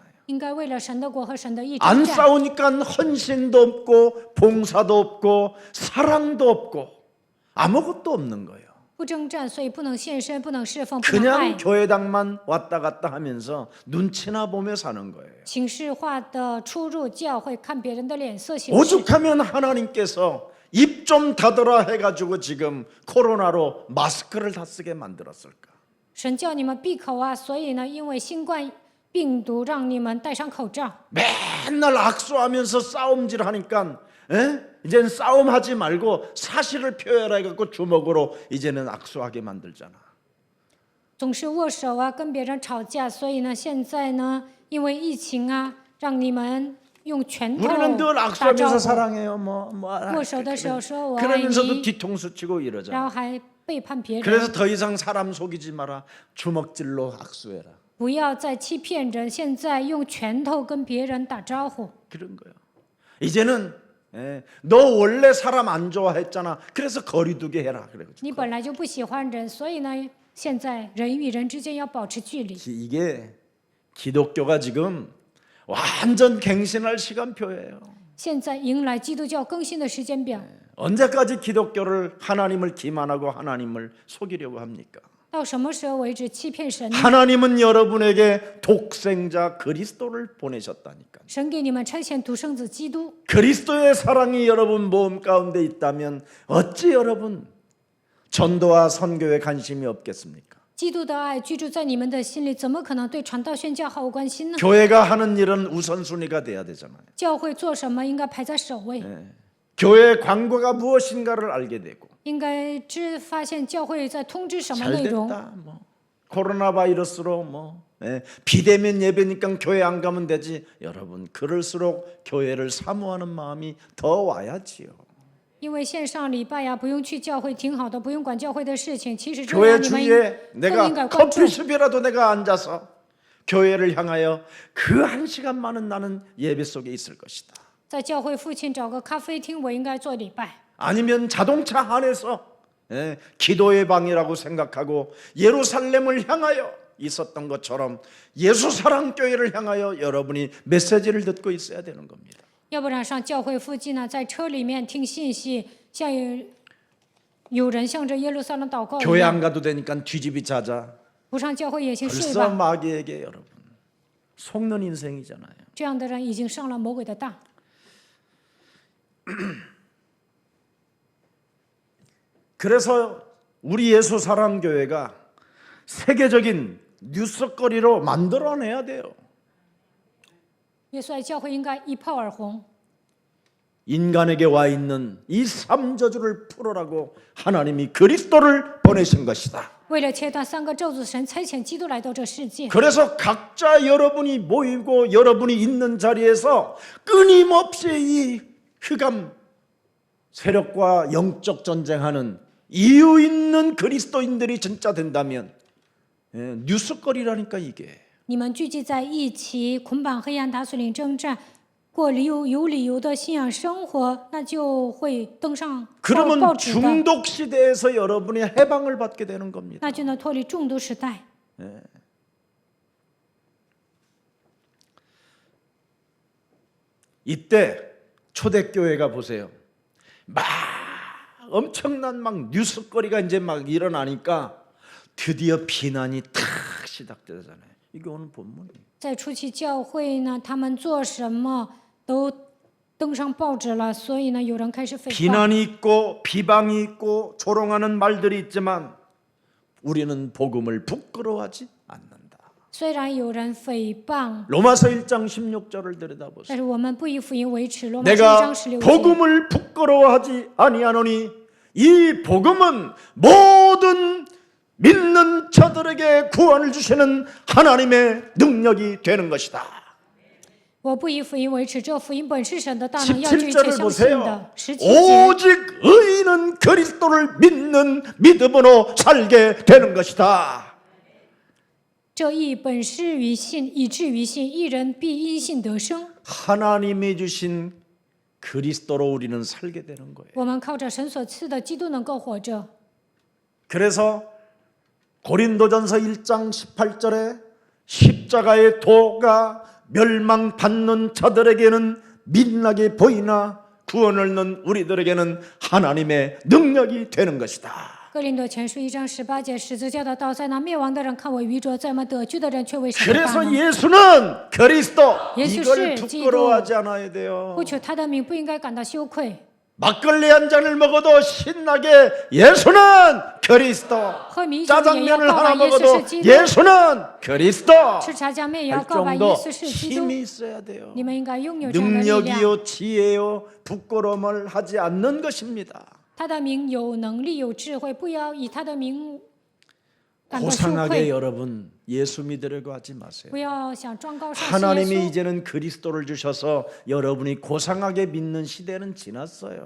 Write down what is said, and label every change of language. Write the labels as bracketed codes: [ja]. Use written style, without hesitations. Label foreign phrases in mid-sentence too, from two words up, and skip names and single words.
[zh] 应该为了神的国和神的义 [ko] 안 [zh] 征战。 [ko] 싸우니까 헌신도 없고 봉사도 없고 사랑도 없고 아무것도 없는 거예요. [zh] 不征战，所以不能献身，不能侍奉，不能爱 [ko] 그냥 。 교회당만 왔다 갔다 하면서 눈치나 보며 사는 거예요. [zh] 形式化的出入教会，看别人的脸色行事。 [ko] 오죽하면 하나님께서 입 좀 닫으라 해가지고 지금 코로나로 마스크를 다 쓰게 만들었을까? [zh] 神叫你们闭口啊，所以呢，因为新冠病毒让你们戴上口罩。 [ko] 맨날 악수하면서 싸움질 하니까 이제는 싸움하지 말고 사실을 표현해 해갖고 주먹으로 이제는 악수하게 만들잖아. [zh] 总是握手啊，跟别人吵架，所以呢，现在呢，因为疫情啊，让你们用拳头 [ko] 우리는 늘 [zh] 打招 [ko] 악수하면서 [zh] 呼， [ko] 사랑해요. [zh] 握手的时候说我爱 [ko] 그러면서도 [zh] 你， [ko] 뒤통수 치고 [zh] 然 [ko] 이러잖아. [zh] 后还背叛别人。 [ko] 그래서 더 이상 사람 속이지 마라. 주먹질로 악수해라. [zh] 不要再欺骗人，现在用拳头跟别人打招呼。 [ko] 그런 거야. 이제는 너 원래 사람 안 좋아했잖아. 그래서 거리두기 해라. 그래. [zh] 你本来就不喜欢人，所以呢，现在人与人之间要保持距离。 [ko] 이게 기독교가 지금 완전 갱신할 시간표예요. [zh] 现在迎来基督教更新的时间表， [ko] 언제까지 기독교를 하나님을 기만하고 하나님을 속이려고 합니까? [zh] 到什么时候为止欺骗神呢？ [ko] 하나님은 여러분에게 독생자 그리스도를 보내셨다니까. [zh] 神给你们差遣独生子基督， [ko] 그리스도의 사랑이 여러분 몸 가운데 있다면 어찌 여러분 전도와 선교에 관심이 없겠습니까? [zh] 基督的爱居住在你们的心里，怎么可能对传道宣教毫无关心呢？ [ko] 교회가 하는 일은 우선순위가 돼야 되잖아요. [zh] 教会做什么应该排在首位， [ko] 교회의 광고가 무엇인가를 알게 되고 [zh] 应该发现教会在通知什么 [ko] 잘 [zh] 内容。 [ko] 됐다 뭐 코로나 바이러스로 뭐 비대면 예배니까 교회 안 가면 되지. 여러분 그럴수록 교회를 사모하는 마음이 더 와야지요. [zh] 因为线上礼拜呀，不用去教会挺好的，不用管教会的事情。其实这 [ko] 교회 [zh] 样你们 [ko] 주위에 [zh] 更应该 [ko] 내가 [zh] 关注。 [ko] 커피숍이라도 내가 앉아서 교회를 향하여 그 한 시간만은 나는 예배 속에 있을 것이다. [zh] 在教会附近找个咖啡厅，我应该做礼拜。 [ko] 아니면 자동차 안에서 기도의 방이라고 생각하고 예루살렘을 향하여 있었던 것처럼 예수 사랑 교회를 향하여 여러분이 메시지를 듣고 있어야 되는 겁니다. [zh] 要不然上教会附近呢，在车里面听信息，像有人向着耶路撒冷祷告一 [ko] 교회 [zh] 样。 [ko] 안 가도 되니까 뒤집이 자자. [zh] 不上教会也行，睡 [ko] 벌써 [zh] 吧。 [ko] 마귀에게 여러분 속는 인생이잖아요. [zh] 这样的人已经上了魔鬼的当。 [ko] 그래서 우리 예수 사람 교회가 세계적인 뉴스거리로 만들어내야 돼요. [zh] 耶稣爱教会应该一炮而红。 [ko] 인간에게 와 있는 이 삼저주를 풀어라고 하나님이 그리스도를 보내신 것이다. [zh] 为了切断三个咒诅，神差遣基督来到这世界。 [ko] 그래서 각자 여러분이 모이고 여러분이 있는 자리에서 끊임없이 이 흑암 세력과 영적 전쟁하는 이유 있는 그리스도인들이 진짜 된다면 뉴스거리라니까 이게. [zh] 你们聚集在一起，捆绑黑暗，打碎领征战，过有理由的信仰生活，那就会登上报 [ko] 그러면 [zh] 纸的， [ko] 중독 시대에서 여러분이 해방을 받게 되는 겁니다. [zh] 那就能脱离中毒时代。 [ko] 이때 초대교회가 보세요. 막 엄청난 막 뉴스거리가 이제 막 일어나니까 드디어 비난이 탁 시작되잖아요. 이게 오늘 본문이에요. [zh] 在初期教会呢，他们做什么都登上报纸了，所以呢，有人开始诽谤。 [ko] 비난이 있고 비방이 있고 조롱하는 말들이 있지만 우리는 복음을 부끄러워하지 않는다. [zh] 虽然有人诽谤， [ko] 로마서 1장 16절을 들여다보세요. [zh] 但是我们不以福音为耻。罗马书1 [ko] 내가 [zh] 章16节。 [ko] 복음을 부끄러워하지 아니하노니 이 복음은 모든 믿는 자들에게 구원을 주시는 하나님의 능력이 되는 것이다. [zh] 我不以福音为耻，这福音本是神的大能，要救一切 [ko] 17절을 [zh] 相信 [ko] 보세요. [zh] 的。17节， [ko] 오직 의인은 그리스도를 믿는 믿음으로 살게 되는 것이다. [zh] 这义本是于信，以至于信，一人必因信得生。 [ko] 하나님이 주신 그리스도로 우리는 살게 되는 거예요. [zh] 我们靠着神所赐的基督能够活着。 [ko] 그래서 고린도전서 1장 18절에 십자가의 도가 멸망받는 자들에게는 민나게 보이나 구원을 얻는 우리들에게는 하나님의 능력이 되는 것이다. [zh] 哥林多前书1章18节，十字架的道在那灭亡的人看为愚拙，在我们得救的人却为神的大 [ko] 그래서 [zh] 能。 [ko] 예수는 그리스도 예수 이걸 씨, 부끄러워하지 않아야 돼요. [zh] 不求他的名，不应该感到羞愧。 [ko] 막걸리 한 잔을 먹어도 신나게 예수는 그리스도. [zh] 喝米酒也要 [ko] 짜장면을 [zh] 告 [ko] 하나 [zh] 白耶稣 [ko] 먹어도 [zh] 是基督， [ko] 예수는 그리스도. [zh] 吃炸酱面也要 [ko] 할 [zh] 告白耶 [ko] 정도 [zh] 稣是基督。 [ko] 힘이 있어야 돼요. [zh] 你们应该拥有这样的力量。 [ko] 능력이요 지혜요 부끄러움을 하지 않는 것입니다. [zh] 他的名有能力有智慧，不要以他的名感到羞 [ko] 고상하게 [zh] 愧， [ko] 여러분 예수 믿으려고 하지 마세요. [zh] 不要想装高尚信 [ko] 하나님이 [zh] 耶稣。 [ko] 이제는 그리스도를 주셔서 여러분이 고상하게 믿는 시대는 지났어요.